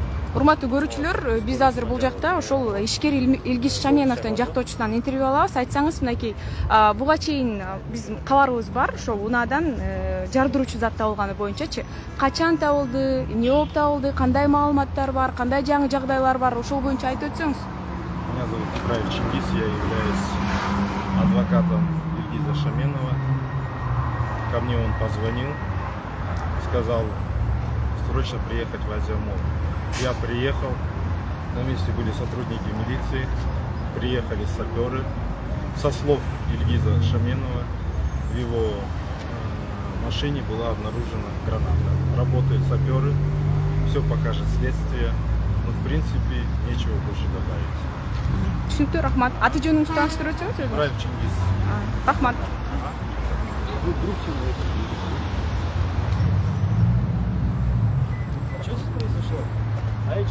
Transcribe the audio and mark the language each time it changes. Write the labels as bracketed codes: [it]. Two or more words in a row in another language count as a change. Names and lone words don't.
[ky] Урматтуу көрүүчүлөр, биз азыр бул жакта ошол ишкер Илгиз Шаменовдун жактоочусунан интервью алабыз. Айтсаңыз, мынакей буга чейин биз кабарыбыз бар, ошол унаадан жардыруучу зат табылганы боюнчачы. Качан табылды, эмне болуп табылды, кандай маалыматтар бар, кандай жаңы жагдайлар бар, ошол боюнча айтып өтсөңүз. [ru] Меня зовут Ибраев Чингис, я являюсь адвокатом Ильгиза Шаменова. Ко мне он позвонил, сказал срочно приехать в Азиамол. Я приехал, на месте были сотрудники милиции, приехали саперы. Со слов Ильгиза Шаменова в его машине была обнаружена граната. Работают саперы, все покажет следствие. Но в принципе нечего больше добавить. [ky] Түшүнүктүү, рахмат. Аты жөнүңүздү тааныштырып өтсөңүз. Ибраев Чингис. Рахмат. [ru] Что здесь произошло? А я что?